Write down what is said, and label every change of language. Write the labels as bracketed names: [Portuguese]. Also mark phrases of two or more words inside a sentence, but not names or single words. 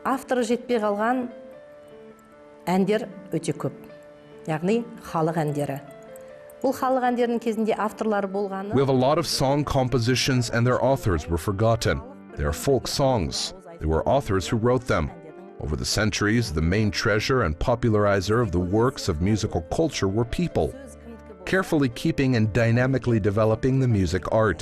[Kazakh] авторы жетпей қалған әндер өте көп. Яғни халық әндері. Бұл халық әндерінің кезінде авторлары болғаны. [English] We have a lot of song compositions and their authors were forgotten. They are folk songs. There were authors who wrote them. Over the centuries, the main treasure and popularizer of the works of musical culture were people, carefully keeping and dynamically developing the music art.